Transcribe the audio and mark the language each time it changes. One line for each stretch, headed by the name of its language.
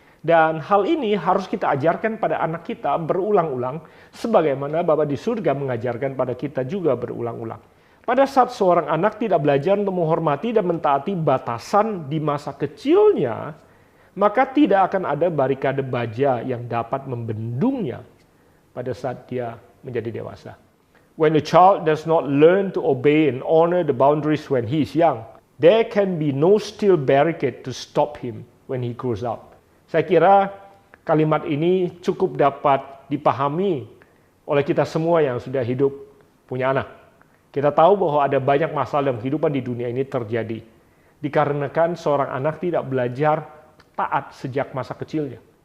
Indonesian: Dan hal ini harus kita ajarkan pada anak kita berulang-ulang, sebagaimana Bapa di surga mengajarkan pada kita juga berulang-ulang. Pada saat seorang anak tidak belajar untuk menghormati dan mentaati batasan di masa kecilnya, maka tidak akan ada barikade baja yang dapat membendungnya pada saat dia menjadi dewasa.
English: When a child does not learn to obey and honor the boundaries when he is young, there can be no steel barricade to stop him when he grows up.
Indonesian: Saya kira kalimat ini cukup dapat dipahami oleh kita semua yang sudah hidup punya anak. Kita tahu bahwa ada banyak masalah dalam kehidupan di dunia ini terjadi dikarenakan seorang anak tidak belajar taat sejak masa kecilnya.